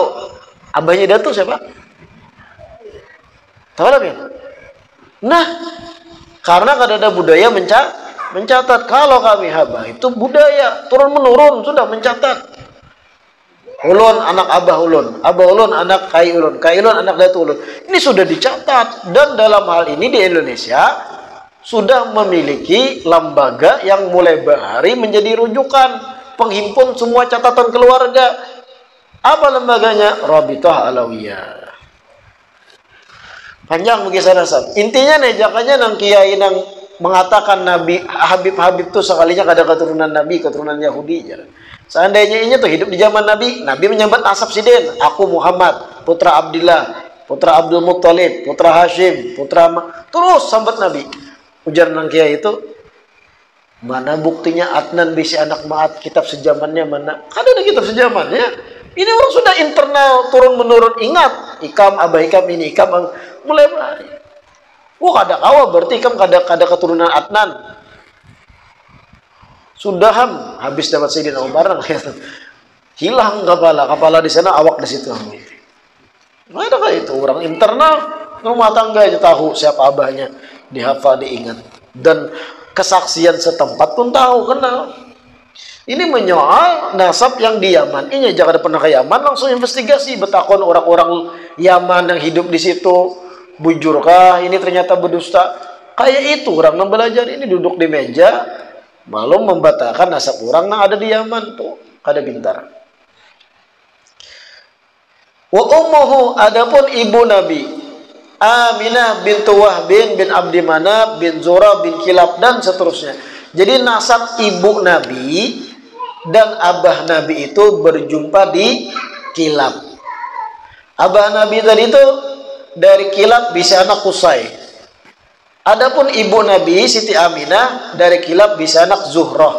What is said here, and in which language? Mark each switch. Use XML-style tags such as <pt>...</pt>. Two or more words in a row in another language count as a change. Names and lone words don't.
<bjn>Abahnya datu siapa? Tahu lah pian. Nah, karena kada ada budaya mencatat. Kalau kami haba itu budaya turun menurun sudah mencatat. Ulun anak abah ulun anak kai ulun anak datu ulun.</bjn> <id>Ini sudah dicatat dan dalam hal ini di Indonesia sudah memiliki lembaga yang mulai bahari menjadi rujukan penghimpun semua catatan keluarga. Apa lembaganya? Rabithah Alawiyah.</id> <bjn>Panjang bagi nasab. Intinya nih jakanya nang kiai nang mengatakan Nabi Habib tuh sekalinya kada keturunan Nabi, keturunan Yahudi. Seandainya ini tuh hidup di zaman Nabi, Nabi menyambat nasab sidin.</bjn> <id>Aku Muhammad, putra Abdullah, putra Abdul Muttalib, putra Hashim, terus sambat Nabi.</id> <bjn>Ujar nang kiai itu, mana buktinya Adnan bisa anak Ma'at, kitab sejamannya mana? Kada ada kitab sejamannya. Ini orang sudah internal turun menurun. Ingat, ikam abah ikam ini ikam mulai bahari. Kada kawa berarti ikam kada keturunan Adnan.</bjn> <id>Sudah habis dapat Sayyidina Umar hilang kepala di sana, awak di situ. Nggak ada kayak itu orang internal rumah tangga aja tahu siapa abahnya, dihafal diingat dan kesaksian setempat pun tahu kenal. Ini menyoal nasab yang di Yaman. Ini jangan pernah ke Yaman, langsung investigasi.</id> <bjn>Betakon orang-orang Yaman yang hidup di situ. Bujurkah ini ternyata berdusta?</bjn> <id>Kayak itu orang yang belajar ini duduk di meja, malu membatalkan nasab orang yang ada di Yaman tuh. Kada pintar.</id> <ar>Wa ummuhu,</ar> <id>adapun ibu Nabi Aminah bintu Wahb bin Abdi Manaf bin Zura bin Kilab dan seterusnya. Jadi nasab ibu Nabi dan abah Nabi itu berjumpa di Kilab.</id> <bjn>Abah Nabi tadi itu dari Kilab bisa anak Qusay. Adapun ibu Nabi Siti Aminah dari Kilab bisa anak Zuhrah.</bjn>